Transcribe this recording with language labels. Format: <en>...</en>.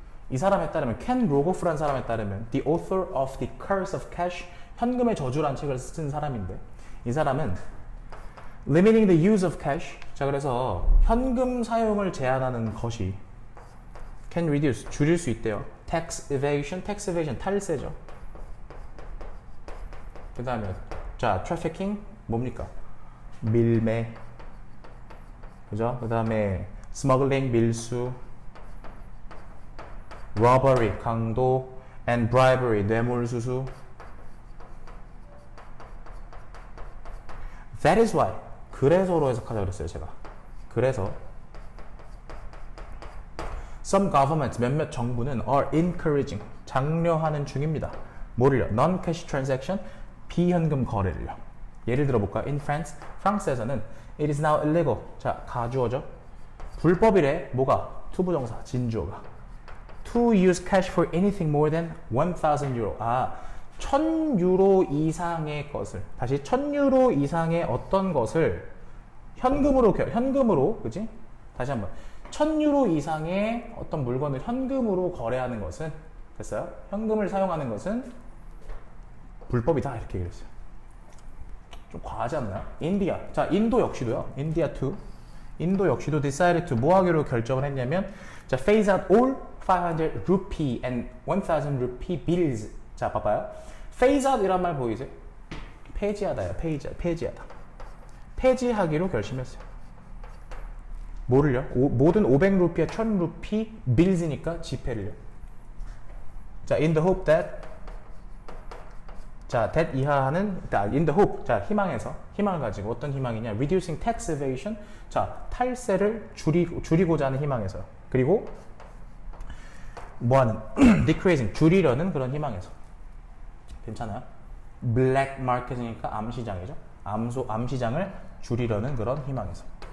<ko>이 사람에 따르면 켄 로고프라는 사람에 따르면</ko> <en>the author of the curse of cash,</en> <ko>현금의 저주란 책을 쓴 사람인데 이 사람은</ko> <en>limiting the use of cash.</en> <ko>자, 그래서 현금 사용을 제한하는 것이</ko> <en>can reduce,</en> <ko>줄일 수 있대요. tax evasion 탈세죠. 그 다음에 자, trafficking 뭡니까? 밀매, 그죠? 그 다음에 smuggling 밀수, robbery 강도, and bribery 뇌물수수.</ko> <en>That is why.</en> <ko>그래서로 해석하자 그랬어요, 제가. 그래서</ko> <en>some governments,</en> <ko>몇몇 정부는</ko> <en>are encouraging,</en> <ko>장려하는 중입니다. 뭐를요? non-cash transaction, 비현금 거래를요. 예를 들어 볼까?</ko> <en>In France, 프랑스에서는 it is now illegal.</en> <ko>자, 가주어죠. 불법이래. 뭐가? 투부정사, 진주어가.</ko> <en>to use cash for anything more than 1,000 euro.</en> <ko>아, 1,000유로 이상의 것을, 다시 1,000유로 이상의 어떤 것을 현금으로, 그지? 다시 한번. 1,000유로 이상의 어떤 물건을 현금으로 거래하는 것은, 됐어요? 현금을 사용하는 것은 불법이다. 이렇게 얘기했어요. 좀 과하지 않나요? 인디아. 자, 인도 역시도요. 인도 역시도</ko> <en>decided to</en> <ko>뭐 하기로 결정을 했냐면,</ko> <en>자, phase out all 500 rupee and 1,000 rupee bills.</en> <ko>자, 봐봐요. phase out 이란 말 보이세요? 폐지하다요. 폐지하다. 폐지하기로 결심했어요. 뭐를요? 모든 500루피와 1,000루피 bills니까 지폐를요.</ko> <en>자, in the hope that.</en> <ko>자, that 이하는 in the hope. 자, 희망을 가지고 어떤 희망이냐?</ko> <en>reducing tax evasion.</en> <ko>자, 탈세를 줄이고자 하는 희망에서요. 그리고 뭐하는 decreasing 줄이려는 그런 희망에서. 괜찮아요? black market이니까 암시장이죠. 암시장을 줄이려는 그런 희망에서.</ko>